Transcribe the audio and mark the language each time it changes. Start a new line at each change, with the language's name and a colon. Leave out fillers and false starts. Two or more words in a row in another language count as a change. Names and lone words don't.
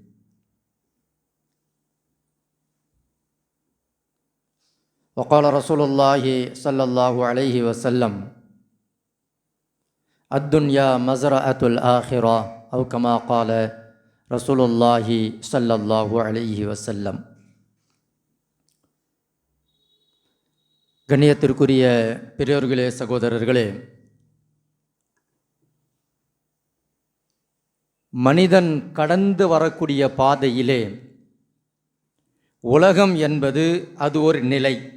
Arabic: وقال رسول الله صلى الله عليه وسلم: الدنيا مزرعة الآخرة، أو كما قال رسول الله صلى الله عليه وسلم.
Tamil: கண்ணியத்திற்குரிய பெரியோர்களே, சகோதரர்களே, மனிதன் கடந்து வரக்கூடிய பாதையிலே உலகம் என்பது அது ஒரு நிலை.